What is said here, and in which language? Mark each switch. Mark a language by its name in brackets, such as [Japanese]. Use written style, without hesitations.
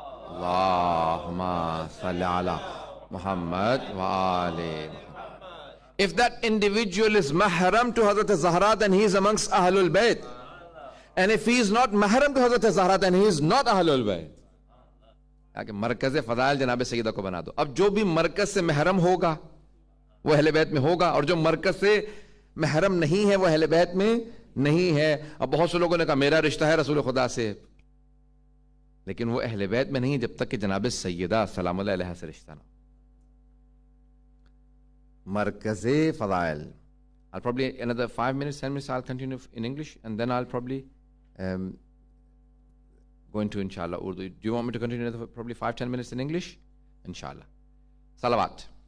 [Arabic] Allahumma salli ala Muhammad wa ali. [English] If that individual is mahram to Hazrat Zahra, then he is amongst Ahlul Bayt. And if he is not mahram to Hazrat Zahra, then he is not Ahlul Bayt. [Urdu] مرکز فضائل جناب سیدہ کو بنا دو. اب جو بھی مرکز سے محرم ہوگا وہ اہل بیت میں ہوگا, اور جو مرکز سے محرم نہیں ہے وہ اہل بیت میں نہیں ہے. اب بہت سے لوگوں نے کہا میرا رشتہ ہے رسول خدا سے, لیکن وہ اہل بیت میں نہیں جب تک کہ جناب سیدہ سلام اللہ علیہ سے رشتہ نہ. مرکز فضائل. [English] I'll probably another 5 minutes, 10 minutes I'll continue in English, and then I'll probably go into inshallah Urdu. Do you want me to continue another probably 5-10 minutes in English? Inshallah. Salawat.